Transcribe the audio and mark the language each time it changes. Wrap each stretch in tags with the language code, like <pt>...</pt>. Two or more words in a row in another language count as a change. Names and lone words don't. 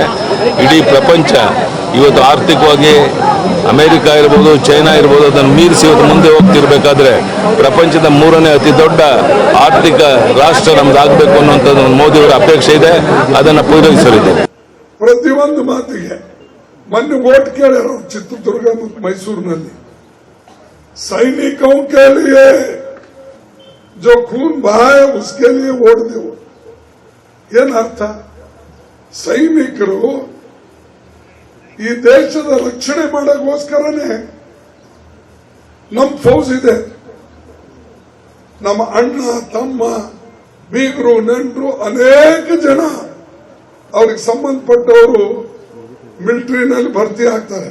<kn>ಇಡೀ ಪ್ರಪಂಚ ಇವತ್ತು ಆರ್ಥಿಕವಾಗಿ ಅಮೆರಿಕ ಇರ್ಬೋದು, ಚೈನಾ ಇರ್ಬೋದು, ಅದನ್ನು ಮೀರಿಸಿ ಇವತ್ತು ಮುಂದೆ ಹೋಗ್ತಿರ್ಬೇಕಾದ್ರೆ ಪ್ರಪಂಚದ 3ನೇ ಅತಿ ದೊಡ್ಡ ಆರ್ಥಿಕ ರಾಷ್ಟ್ರ ನಮ್ದಾಗಬೇಕು ಅನ್ನುವಂಥದ್ದು ಮೋದಿಯವರ ಅಪೇಕ್ಷೆ ಇದೆ. ಅದನ್ನು ಪೂರೈಸಲಿದೆ. ಪ್ರತಿಯೊಂದು ಮಾತಿಗೆ ಮೊನ್ನೆ ವೋಟ್ ಕೇಳ್ಯಾರ ಚಿತ್ರದುರ್ಗ ಮತ್ತು ಮೈಸೂರಿನಲ್ಲಿ.</kn> <hi>सैनिकों के लिए जो खून बहा है उसके लिए वोट देवो.</hi> <kn>ಏನ್ ಅರ್ಥ? ಸೈನಿಕರು ಈ ದೇಶದ ರಕ್ಷಣೆ ಮಾಡೋಕ್ಕೋಸ್ಕರನೇ ನಮ್ಮ ಫೌಜ್ ಇದೆ. ನಮ್ಮ ಅಣ್ಣ ತಮ್ಮ ಬೀಗರು ನೆಂಟರು ಅನೇಕ ಜನ ಅವ್ರಿಗೆ ಸಂಬಂಧಪಟ್ಟವರು ಮಿಲಿಟರಿನಲ್ಲಿ ಭರ್ತಿ ಆಗ್ತಾರೆ.</kn>